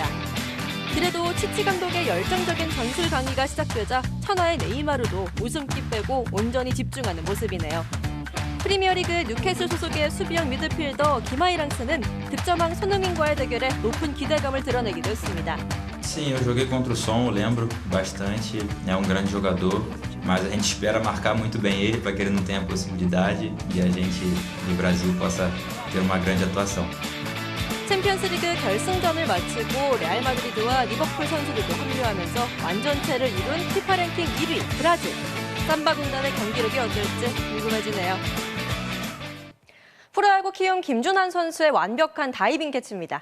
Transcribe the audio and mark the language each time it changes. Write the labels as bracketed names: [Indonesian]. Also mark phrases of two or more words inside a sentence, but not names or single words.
[Korean] 그래도 치치 감독의 열정적인 전술 강의가 시작되자 천하의 네이마르도 웃음기 빼고 온전히 집중하는 모습이네요. 프리미어리그 뉴캐슬 소속의 수비형 미드필더 기마이랑스는 득점왕 손흥민과의 대결에 높은 기대감을 드러내기도 했습니다. [Portuguese] Sim, eu joguei contra o Som, eu lembro bastante. É grande jogador, mas a gente espera marcar muito bem ele para que ele não tenha possibilidade e a gente do Brasil possa ter uma grande atuação. [Korean] 챔피언스리그 결승전을 마치고 레알 마드리드와 리버풀 선수들도 합류하면서 완전체를 이룬 피파 랭킹 1위 브라질. 삼바 군단의 경기력이 어떨지 궁금해지네요. 프로야구 키움 김준환 선수의 완벽한 다이빙 캐치입니다.